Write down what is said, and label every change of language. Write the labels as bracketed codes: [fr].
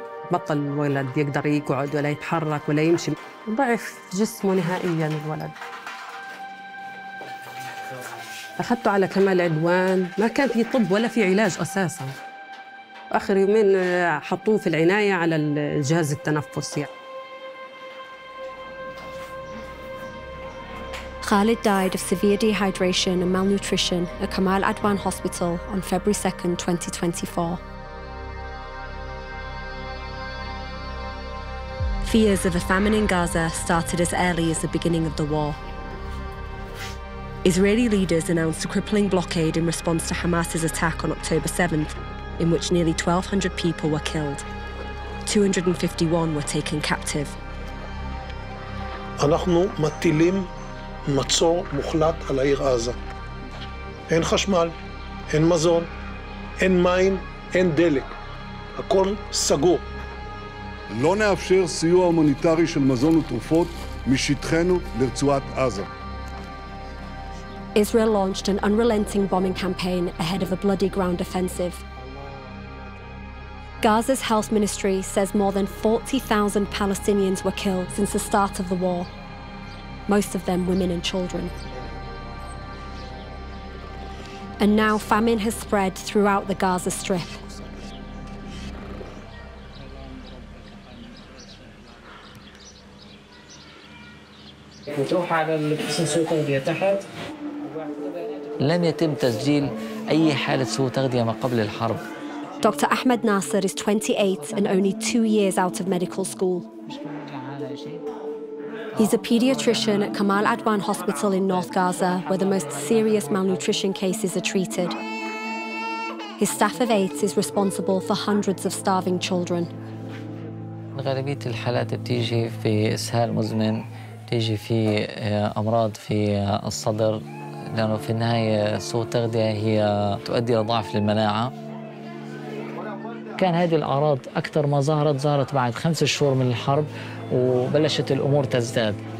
[ar] بطل الولد يقدر يقعد ولا يتحرك ولا يمشي، ضعف جسمه نهائياً الولد. أخذته على كمال عدوان، ما كان في طب ولا في علاج أساساً. آخر يومين حطوه في العناية على الجهاز التنفسي. [en] Khalid died of severe dehydration and malnutrition at Kamal Adwan Hospital on February 2nd, 2024. Fears of a famine in Gaza started as early as the beginning of the war. Israeli leaders announced a crippling blockade in response to Hamas's attack on October 7th, in which nearly 1,200 people were killed. 251 were taken captive. [he] אנחנו מטילים מצור מוחלט על העיר עזה. אין חשמל, אין מזון, אין מים, אין דלק. הכל סגור. לא נאפשר סיוע הומניטרי של מזון ותרופות משטחנו לרצועת עזה. [en] Israel launched an unrelenting bombing campaign ahead of a bloody ground offensive. Gaza's health ministry says more than 40,000 Palestinians were killed since the start of the war, most of them women and children. And now famine has spread throughout the Gaza Strip. [ar] لم يتم تسجيل أي حالة سوء تغذية ما قبل الحرب. [en] Dr. Ahmed Nasser is 28 and only 2 years out of medical school. He's a pediatrician at Kamal Adwan Hospital in North Gaza, where the most serious malnutrition cases are treated. His staff of 8 is responsible for hundreds of starving children. [ar] غالبية الحالات بتيجي في إسهال مزمن، بتيجي في أمراض في الصدر، لأنه في النهاية سوء التغذية هي تؤدي إلى ضعف للمناعة. كان هذه الأعراض أكثر ما ظهرت بعد 5 شهور من الحرب، وبلشت الأمور تزداد.